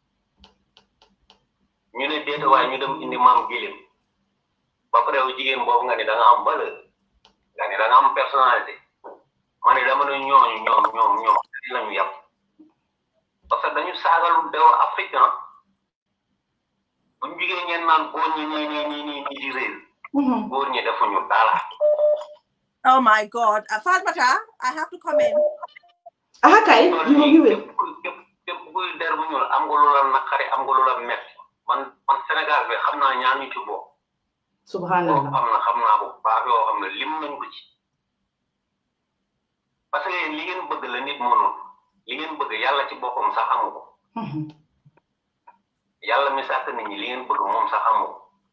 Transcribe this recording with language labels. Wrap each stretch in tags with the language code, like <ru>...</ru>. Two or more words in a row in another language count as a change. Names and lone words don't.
<wo>ñu ne déetawaay ñu dem indi maam gilim ba pare yow jigéen boobu nga ne da nga am valeur nga ne da nga am personnalité ma ne dama ne ñoom lañu yàpp parce que dañu saagalu dew africain buñ jigéen ngeen naan góor ñi nii di réer góor ñi defuñu dara.</wo> <en>Oh my God, Fatmata, I have to come in. Kay you will.</en> <wo>képp kuy der bu ñuul am nga lu la naqari am nga lu la metti man Sénégal bi xam naa ñaar ñu ci bokk. subhanallah xam naa bu baax yoo xam ne lim nañ ko ci parce que li ngeen bëgg la nit mënul li ngeen bëgg yàlla ci boppam sax amu ko yàlla mi sàkk nit ñi li ngeen bëgg moom sax amu ko</wo>